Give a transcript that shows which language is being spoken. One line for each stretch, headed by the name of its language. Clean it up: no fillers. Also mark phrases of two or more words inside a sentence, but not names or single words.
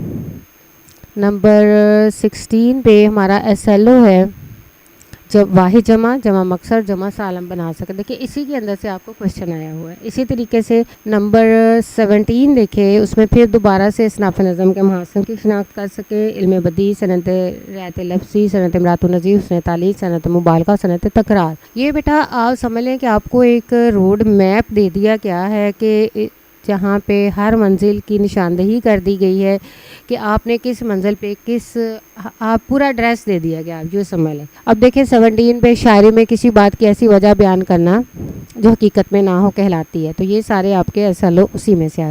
Urdu: نمبر 16 پہ ہمارا ایس ایل او ہے جب واحد جمع، جمع مکسر، جمع سالم بنا سکے، دیکھیں اسی کے اندر سے آپ کو کویشچن آیا ہوا ہے۔ اسی طریقے سے نمبر 17 دیکھیں، اس میں پھر دوبارہ سے اصناف نظم کے محاسن کی شناخت کر سکے، علم بدیع، صنعت رعایت لفظی، صنعت امراۃ النظیر، حسن تعلیل، صنعت مبالغہ، صنعت تکرار۔ یہ بیٹا آپ سمجھ لیں کہ آپ کو ایک
English: road map
Urdu: دے دیا گیا ہے کہ جہاں پہ ہر منزل کی نشاندہی کر دی گئی ہے کہ آپ نے کس منزل پہ آپ پورا ایڈریس دے دیا گیا، آپ جو سمجھ لیں۔ اب دیکھیں 17 پہ شاعری میں کسی بات کی ایسی وجہ بیان کرنا جو حقیقت میں نہ ہو کہلاتی ہے، تو یہ سارے آپ کے ایس ایل او اسی میں سے آئے۔